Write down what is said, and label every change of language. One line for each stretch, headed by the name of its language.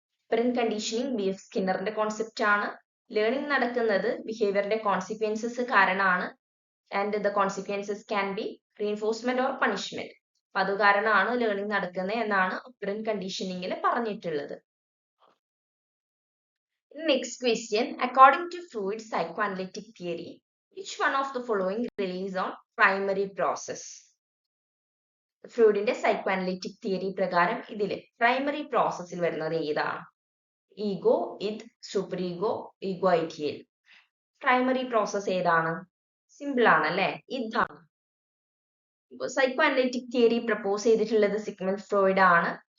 Malayalam: Operant conditioning BF സ്കിന്നറിന്റെ concept ആണ്. Learning നടക്കുന്നത് ബിഹേവിയറിന്റെ consequences കാരണമാണ്.
English: And the consequences can be reinforcement or punishment.
Malayalam: അപ്പൊ അത് കാരണമാണ് ലേണിംഗ് നടക്കുന്നത് എന്നാണ് ഒപ്പറന്റ് കണ്ടീഷനിങ്ങിൽ പറഞ്ഞിട്ടുള്ളത്.
English: Next question, according to Freud's psychoanalytic theory, which one of the following relies on primary process?
Malayalam: ഫ്രൂഡിന്റെ psychoanalytic theory പ്രകാരം ഇതില് പ്രൈമറി പ്രോസസ്സിൽ വരുന്നത് ഏതാണ്?
English: Ego, id, superego, ego ideal.
Malayalam: Primary process ഏതാണ്? സിമ്പിൾ ആണല്ലേ, ഇതാണ്. സൈക്കോ അനലിറ്റിക് തിയറി പ്രപ്പോസ് ചെയ്തിട്ടുള്ളത് സിഗ്മണ്ട് ഫ്രോയിഡ് ആണ്.